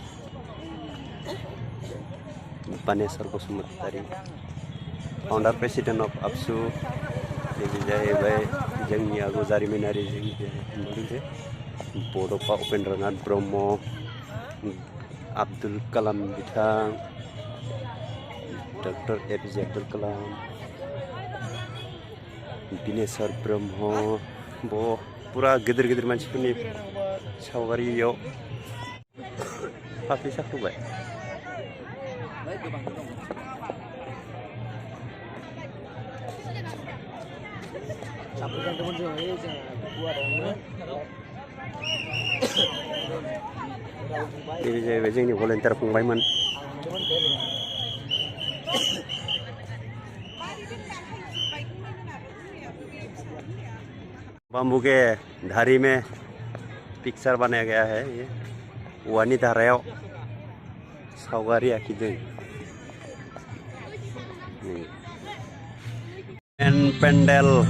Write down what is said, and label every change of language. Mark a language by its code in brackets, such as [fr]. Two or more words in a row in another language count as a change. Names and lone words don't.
[brx] बानेश्वर बसुमतारी [en] founder president of [brx] आबसु नैबे जाहैबाय जोंनि आगु जारिमिनारि बड'फा उपेन्द्रनाथ ब्रह्म आब्दुल कालाम बिथां डॉक्टर APJ अब्दुल कलाम बिनेश्वर ब्रह्म पूरा गिदिर गिदिर मानसिफोरनि सावगारि बेयाव फाफ्लि साखोबाय नैबे जाहैबाय जोंनि भलन्टियार फंबायमोन [hi] बम्बू के धारी में पिक्चर बनाया गया है ये [brx] औवानि धारायाव सावगारि आखिदों [hi] पेंडल